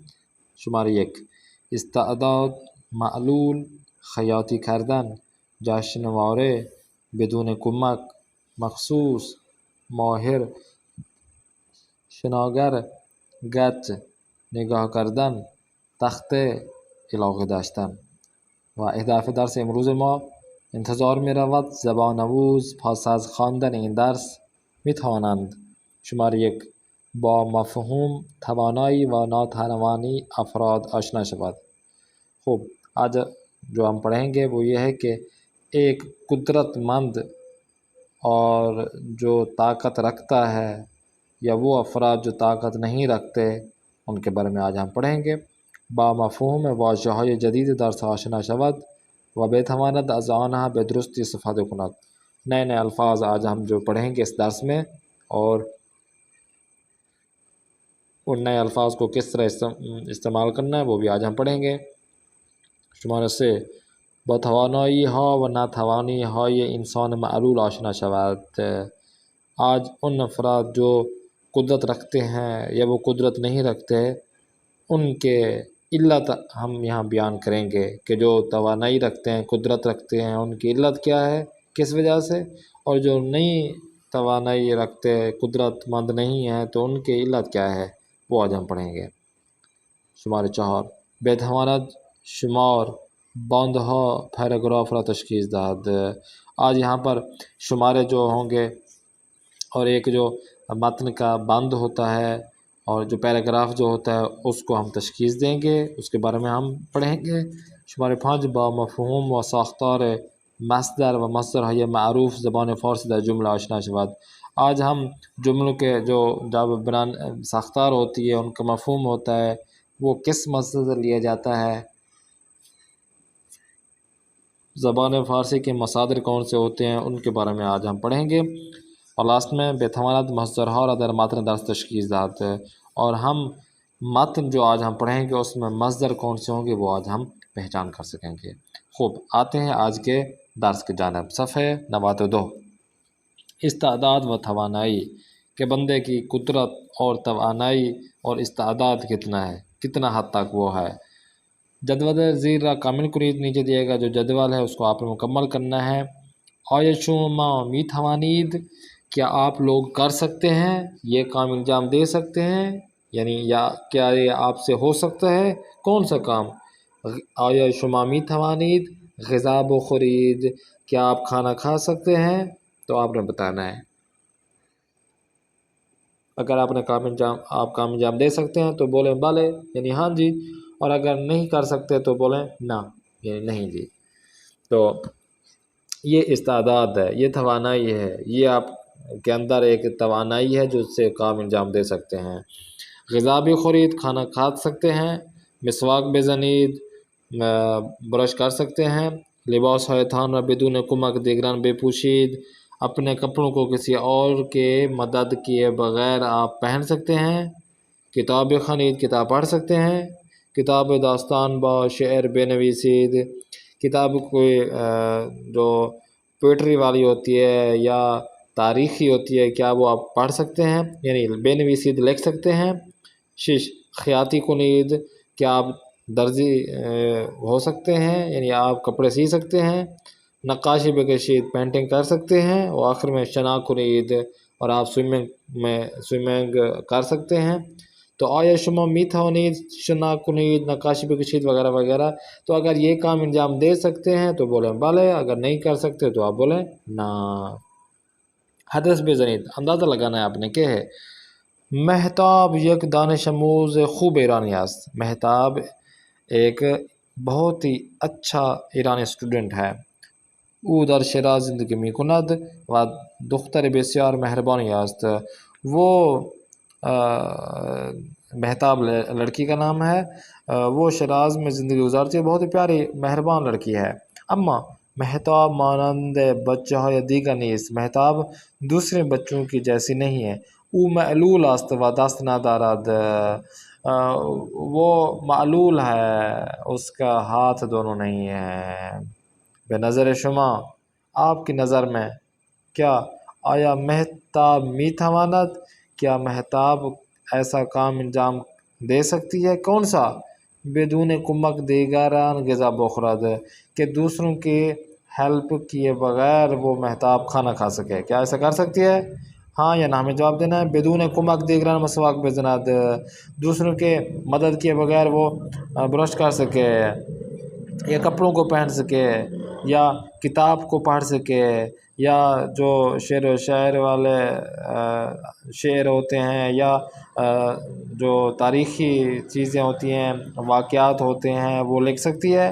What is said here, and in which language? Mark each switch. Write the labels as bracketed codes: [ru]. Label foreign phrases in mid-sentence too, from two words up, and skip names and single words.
[fa] شماره 1: استعداد، معلول، خیاطی کردن، جشنواره، بدون کمک، مخصوص، ماهر، شناگر، گچ، نگاه کردن، تخته، علاقه داشتن. و اهداف درس امروز ما: انتظار می رود زبان آموز پس از خواندن این درس می توانند: شماره 1: با مفهوم توانایی و ناتوانی افراد آشنا شود. خوب، [ur] آج جو ہم پڑھیں گے وہ یہ ہے کہ ایک قدرت مند اور جو طاقت رکھتا ہے یا وہ افراد جو طاقت نہیں رکھتے ان کے بارے میں آج ہم پڑھیں گے. [fa] با مفهوم واژه‌های جدید درس آشنا شود و بتواند از آنها به درستی استفاده کند. [ur] نئے نئے الفاظ آج ہم جو پڑھیں گے اس درس میں، اور ان نئے الفاظ کو کس طرح استعمال کرنا ہے وہ بھی آج ہم پڑھیں گے. [fa] شماره 3: با توانایی ها و ناتوانی های انسان معلول آشنا شود. [ur] آج ان افراد جو قدرت رکھتے ہیں یا وہ قدرت نہیں رکھتے ان کے علت ہم یہاں بیان کریں گے کہ جو توانائی رکھتے ہیں، قدرت رکھتے ہیں، ان کی علت کیا ہے، کس وجہ سے، اور جو نہیں توانائی رکھتے، قدرت مند نہیں ہیں تو ان کی علت کیا ہے وہ آج ہم پڑھیں گے. [fa] شماره 4: بتواند شمار، باندها پیراگراف را تشخیص دهد. [ur] آج یہاں پر شمارے جو ہوں گے اور ایک جو متن کا بند ہوتا ہے اور جو پیراگراف جو ہوتا ہے اس کو ہم تشخیص دیں گے، اس کے بارے میں ہم پڑھیں گے. [fa] شماره 5: با مفهوم و ساختار مصدر و مصدرهای معروف زبان فارسی در جمله آشنا شود. [ur] آج ہم جملوں کے جو جب بنان ساختار ہوتی ہے ان کا مفہوم ہوتا ہے وہ کس مصدر سے لیا جاتا ہے، زبان فارسی کے مصادر کون سے ہوتے ہیں ان کے بارے میں آج ہم پڑھیں گے. اور لاسٹ میں [fa] بتواند مصدرها را در متن درس تشخیص داد. [ur] اور ہم متن جو آج ہم پڑھیں گے اس میں مصدر کون سے ہوں گے وہ آج ہم پہچان کر سکیں گے. خوب، آتے ہیں آج کے درس کی جانب. صفحہ 92: استعداد و توانائی، کہ بندے کی قدرت اور توانائی اور استعداد کتنا ہے، کتنا حد تک وہ ہے. [fa] جدول زیر را کامل کنید. [ur] نیچے دیے گا جو جدول ہے اس کو آپ نے مکمل کرنا ہے. [fa] آیا شما می توانید، [ur] کیا آپ لوگ کر سکتے ہیں، یہ کام انجام دے سکتے ہیں، یعنی یا کیا یہ آپ سے ہو سکتا ہے، کون سا کام. [fa] آیا شما می توانید غذا بخورید، [ur] کیا آپ کھانا کھا سکتے ہیں، تو آپ نے بتانا ہے. اگر آپ نے کام انجام دے سکتے ہیں تو بولیں بالے یعنی ہاں جی، اور اگر نہیں کر سکتے تو بولیں نہ یعنی نہیں جی. تو یہ استعداد ہے، یہ توانائی ہے، یہ آپ کے اندر ایک توانائی ہے جو اس سے کام انجام دے سکتے ہیں. غذا بھی خورید، کھانا کھا سکتے ہیں. [fa] مسواک بزنید، [ur] برش کر سکتے ہیں. [fa] لباس های تان را بدون کمک دیگران بپوشید، [ur] اپنے کپڑوں کو کسی اور کے مدد کیے بغیر آپ پہن سکتے ہیں. [fa] کتاب خرید، [ur] کتاب پڑھ سکتے ہیں. [fa] کتاب داستان با شعر بنویسید، [ur] کتاب کوئی جو پوئٹری والی ہوتی ہے یا تاریخی ہوتی ہے کیا وہ آپ پڑھ سکتے ہیں، یعنی بنویسید لکھ سکتے ہیں. [fa] خیاطی کنید، [ur] کیا آپ درزی ہو سکتے ہیں، یعنی آپ کپڑے سی سکتے ہیں. [fa] نقاشی بکشید، [ur] پینٹنگ کر سکتے ہیں. اور آخر میں [fa] شنا کنید، [ur] اور آپ سوئمنگ کر سکتے ہیں. [fa] تو آیا شما می توانید شنا کنید، نقاشی بکشید [ur] وغیرہ وغیرہ. تو اگر یہ کام انجام دے سکتے ہیں تو بولیں بالے، اگر نہیں کر سکتے تو آپ بولیں نا. [fa] حدث بزنید، [ur] اندازہ لگانا ہے آپ نے کہ ہے. [fa] مہتاب یک دانش آموز خوب ایرانی است. [ur] مہتاب ایک بہت ہی اچھا ایرانی اسٹوڈنٹ ہے. [fa] او در شیراز زندگی می کند و دختر بسیار مہربانی است. [ur] وہ مہتاب لڑکی کا نام ہے، وہ شیراز میں زندگی گزارتی ہے، بہت ہی پیاری مہربان لڑکی ہے. [fa] اما مہتاب مانند بچہ های دیگر نیست. [ur] مہتاب دوسرے بچوں کی جیسی نہیں ہے. [fa] او معلول است و دست ندارد. [ur] وہ معلول ہے، اس کا ہاتھ دونوں نہیں ہیں۔ [fa] بے نظر شما، [ur] آپ کی نظر میں کیا [fa] آیا مہتاب می تواند، [ur] کیا مہتاب ایسا کام انجام دے سکتی ہے؟ کون سا؟ [fa] بدون کمک دیگران غذا بخورد، [ur] کہ دوسروں کی ہیلپ کیے بغیر وہ مہتاب کھانا کھا سکے۔ کیا ایسا کر سکتی ہے؟ ہاں یا نہ ہمیں جواب دینا ہے۔ [fa] بدون کمک دیگران مسواک بزند، [ur] دوسروں کے مدد کیے بغیر وہ برش کر سکے، یا کپڑوں کو پہن سکے، یا کتاب کو پڑھ سکے، یا جو شعر و شاعر والے شعر ہوتے ہیں، یا جو تاریخی چیزیں ہوتی ہیں، واقعات ہوتے ہیں، وہ لکھ سکتی ہے؟